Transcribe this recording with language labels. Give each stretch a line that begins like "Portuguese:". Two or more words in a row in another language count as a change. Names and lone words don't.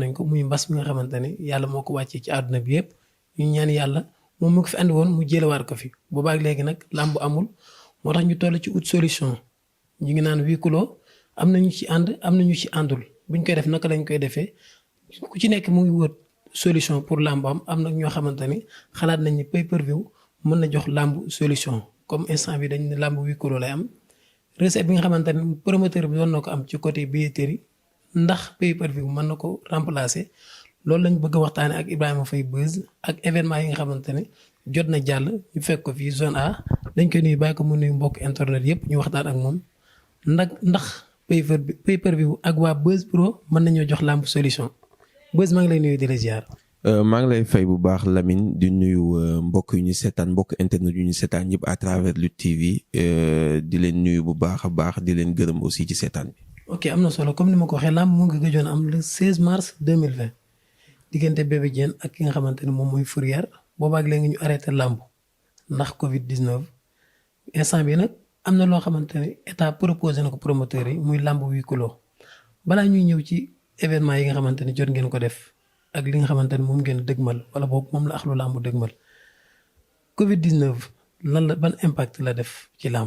Wolof: nañ ko muy mbas mi nga xamante ni yàlla moo ko wàccee ci àdduna bi yëpp ñu ñaan yàlla moom mu ko fi andi woon mu jëlewaat ko fi boobaak léegi nag lamb amul moo tax ñu toll ci ut solution ñu ngi naan
French: huis clos
Wolof: am nañu ci ànd am nañu ci àndul buñ koy def naka lañ koy defee ku ci nekk mu ngi wër
French: solution pour
Wolof: làmb am nag ñoo xamante ni xalaat nañ ni pay-per-view mën na jox làmb
French: solution comme instant
Wolof: bi dañ ne làmb
French: huis clos
Wolof: lay am recette bi nga xamante ni promoteur bi doon na ko am ci
French: côté billetterie
Wolof: ndax pay-per-view mën na ko remplacer loolu lañ bëgg a waxtaane ak Ibrahima Faye Beuz ak événement yi nga xamante ne jot na jàll ñu fekk ko fii zone A dañ koy nuyu bàyyi ko mu nuyu mbokk internet yëpp ñu waxtaan ak moom ndax pay-per-view ak waa Beuz Pro mën nañoo jox làmb solution Beuz maa ngi lay nuyu di la ziar. maa ngi lay fay bu baax Lamine di nuyu mbokk yu ñu seetaan mbokk internet yu ñu seetaan ñëpp
French: à travers
Wolof: Lutte TV di leen nuyu bu baax a baax di leen gërëm aussi ci seetaan bi. ok am na solo comme ni ma ko waxee làmb mu ngi gëjoon am
French: le 16 mars 2020
Wolof: diggante Bébé Diène ak ki nga xamante ne moom mooy Fourrière boobaak léegi ñu arrêté làmb ndax Covid 19 instant bi nag am na loo xamante ne
French: état proposé
Wolof: na ko promoteurs yi muy làmb
French: huis clos
Wolof: balaa ñuy ñëw ci événement yi nga xamante ne jot ngeen ko def ak li nga xamante ne moom ngeen dëgmal wala boog moom la axlu làmb dëgmal Covid 19 lan la ban impact la def ci làmb.